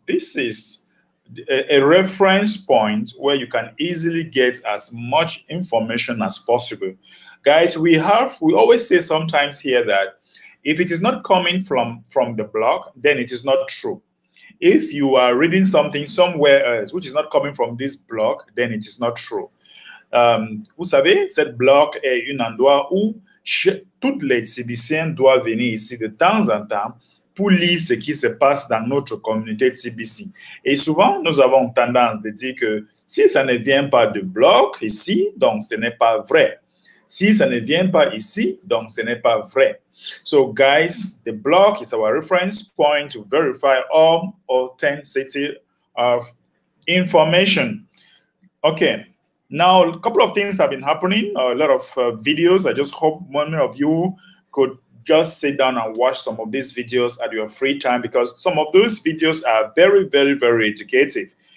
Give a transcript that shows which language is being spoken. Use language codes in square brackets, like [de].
[en] This is a reference point where you can easily get as much information as possible. Guys, we always say sometimes here that if it is not coming from the blog, then it is not true. If you are reading something somewhere else which is not coming from this blog, then it is not true. [fr] Vous savez, cette blog est un endroit où toutes les Tibiciennes doivent venir ici de temps en temps pour lire ce qui se passe dans notre communauté TBC. Et souvent, nous avons tendance de dire que si ça ne vient pas de blog ici, donc ce n'est pas vrai. Si ça ne vient pas ici, donc ce n'est pas vrai. [en] So, guys, the blog is our reference point to verify all authenticity of information. Okay. Now, a couple of things have been happening, a lot of videos. I just hope many of you could just sit down and watch some of these videos at your free time because some of those videos are very, very, very educative.